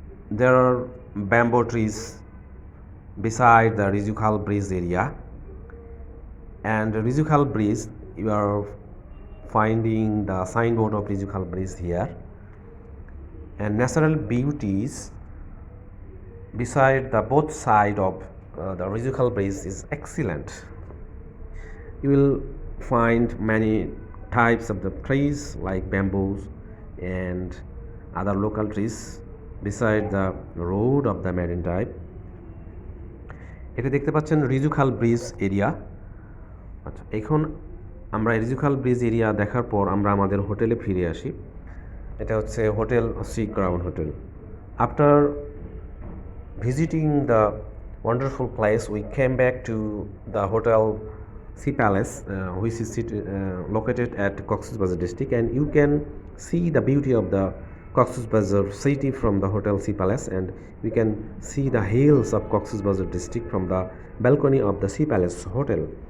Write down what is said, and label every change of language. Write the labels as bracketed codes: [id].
[en] There are bamboo trees beside the Rizu Bridge area, and Rizu Bridge you are finding the signboard of Rizu Bridge here, and natural beauties beside the both side of the Rizu Bridge is excellent. You will find many types of the trees like bamboos and other local trees beside the road of the Marine Drive. [bn] এটা দেখতে পাচ্ছেন রিজুখাল bridge area. আচ্ছা, এখন আমরা রিজুখাল bridge area দেখার পর আমরা আমাদের হোটেলে ফিরে আসি। এটা হচ্ছে hotel sea crown hotel. [en] After visiting the wonderful place, we came back to the hotel Sea Palace, which is located at Coxs Bazar district, and you can see the beauty of the Coxs Bazar city from the hotel Sea Palace, and we can see the hills of Coxs Bazar district from the balcony of the Sea Palace hotel.